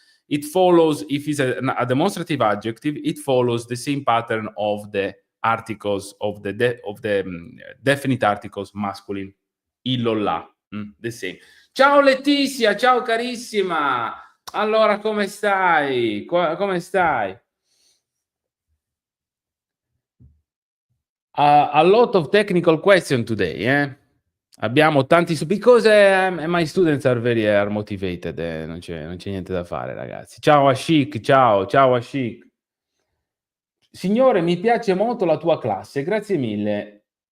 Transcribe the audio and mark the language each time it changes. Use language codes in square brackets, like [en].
[en] It follows, if it's a demonstrative adjective, it follows the same pattern of the articles, of the definite articles masculine. [it] Illo, là. The same. Ciao Letizia, ciao carissima. Allora, come stai? Come stai? [en] A lot of technical question today, eh? [it] Abbiamo tanti [en] because my students are very motivated, [it] non c'è niente da fare, ragazzi. Ciao Ashik, ciao Ashik. Signore, mi piace molto la tua classe, grazie mille.